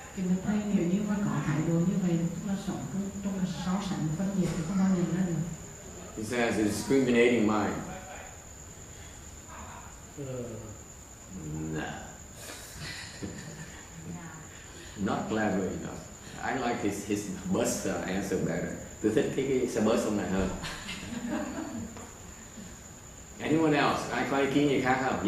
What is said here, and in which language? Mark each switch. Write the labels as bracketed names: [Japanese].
[Vietnamese] Thì mình thấy nếu như mà có thái độ như vậy, nó sống trong cái so sánh phân biệt thì không bao giờ ra được. [English] It says a discriminating mind. Nah. Not clever enough. I like his bus answer better. [Vietnamese] Tôi thích cái xe bus ông này hơn. [English] Anyone else? [Vietnamese] Ai có ý kiến gì khác không?